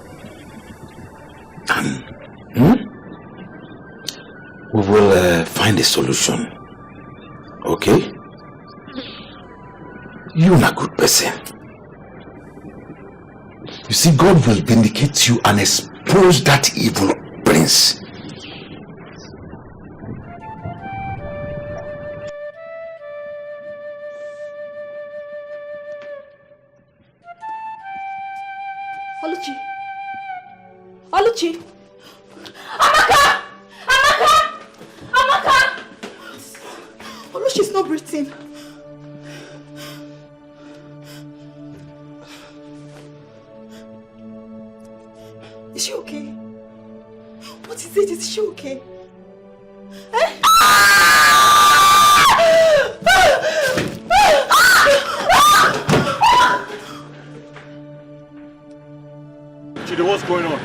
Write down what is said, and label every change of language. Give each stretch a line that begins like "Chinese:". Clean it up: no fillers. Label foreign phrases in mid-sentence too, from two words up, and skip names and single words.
English: And we will find a solution. Okay? You're not a good person. You see, God will vindicate you and expose that evil prince. Luchy. Luchy. Amaka! Amaka! Amaka! Luchy's not breathing. Is she okay? What is it? Is she okay? Eh? Chidi, what's going on?